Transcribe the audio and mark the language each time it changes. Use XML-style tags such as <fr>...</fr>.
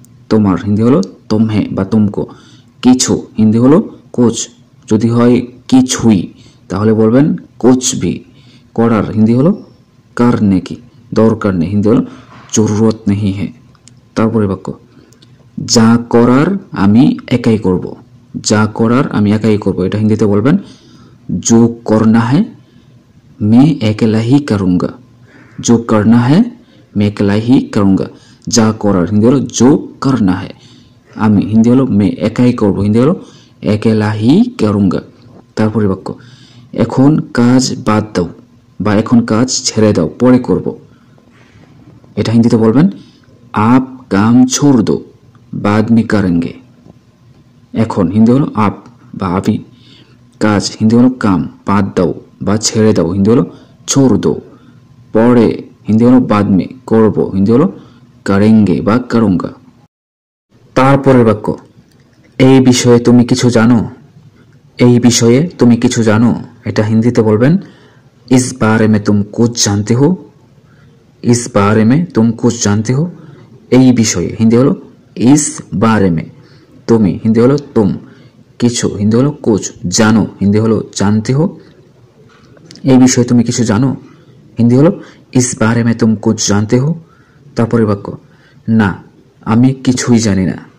<bn>তোমার হিন্দি হলো</bn> <hi>तुम्हें</hi> <bn>বা</bn> <hi>तुमको,</hi> <bn>কিছু হিন্দি হলো</bn> <hi>कुछ,</hi> <bn>যদি হয় কিছুই তাহলে বলবেন</bn> <hi>कुछ भी,</hi> <bn>করার হিন্দি হলো</bn> <hi>करने की,</hi> <bn>দরকার নেই হিন্দি হলো</bn> <hi>जरूरत नहीं है।</hi> <bn>তারপরে বাক্য যা করার আমি একাই করব। যা করার আমি একাই করব, এটা হিন্দিতে বলবেন</bn> <hi>जो करना है मैं अकेला ही करूँगा। जो करना है मैं अकेला ही करूँगा।</hi> <bn>যা করার হিন্দি হলো</bn> <hi>जो करना है,</hi> <bn>আমি হিন্দি হলো</bn> <hi>मैं</hi> <bn>একাই করব হিন্দি হলো</bn> <hi>अकेला ही करूँगा।</hi> <bn>তারপরে বাক্য এখন কাজ বাদ দাও বা এখন কাজ ছেড়ে দাও, পরে করব, এটা হিন্দিতে বলবেন</bn> <hi>आप काम छोड़ दो बाद में करेंगे।</hi> <bn>এখন হিন্দি হলো</bn> <hi>आप</hi> <bn>বা</bn> <hi>अभी,</hi> <bn>কাজ হিন্দি হলো কাম, বাদ দাও বা ছেড়ে দাও হিন্দি হলো</bn> <hi>छोड़ दो,</hi> <bn>পরে হিন্দি হলো</bn> <hi>बाद में,</hi> <bn>করব হিন্দি হলো</bn> <hi>करेंगे</hi> <bn>বা</bn> <hi>करूँगा।</hi> <bn>তারপরের বাক্য এই বিষয়ে তুমি কিছু জানো। এই বিষয়ে তুমি কিছু জানো, এটা হিন্দিতে বলবেন</bn> <hi>इस बारे में तुम कुछ जानते हो। इस बारे में तुम कुछ जानते हो।</hi> <bn>এই বিষয়ে হিন্দি হলো</bn> <hi>इस बारे में,</hi> <bn>তুমি হিন্দি হলো</bn> <hi>तुम,</hi> <bn>কিছু হিন্দি হলো</bn> <hi>कुछ,</hi> <bn>জানো হিন্দি হলো</bn> <hi>जानते हो।</hi> <bn>এই বিষয়ে তুমি কিছু জানো হিন্দি হলো</bn> <hi>इस बारे में तुम कुछ जानते हो।</hi> <bn>তারপরে বাক্য না আমি কিছুই জানি না।</bn>